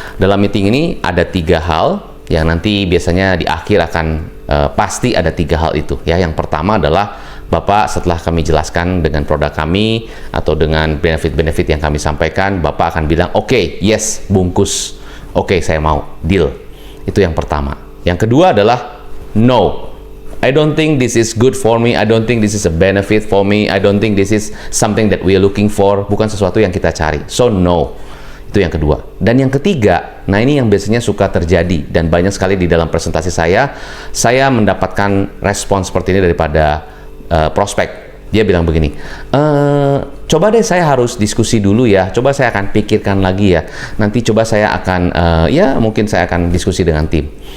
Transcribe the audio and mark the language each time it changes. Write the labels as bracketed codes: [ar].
[id] Dalam meeting ini ada 3 hal yang nanti biasanya di akhir akan pasti ada 3 hal itu. Ya, yang pertama adalah Bapak setelah kami jelaskan dengan produk kami atau dengan benefit-benefit yang kami sampaikan, Bapak akan bilang, oke, yes, bungkus. Oke, saya mau, deal. Itu yang pertama. Yang kedua adalah no. [en] I don't think this is good for me. I don't think this is a benefit for me. I don't think this is something that we are looking for. [id] Bukan sesuatu yang kita cari. [en] So, no. [id] Itu yang kedua. Dan yang ketiga, nah ini yang biasanya suka terjadi dan banyak sekali di dalam presentasi saya mendapatkan respon seperti ini daripada prospek. Dia bilang begini, coba deh saya harus diskusi dulu ya, coba saya akan pikirkan lagi ya, nanti coba saya akan, ya mungkin saya akan diskusi dengan tim.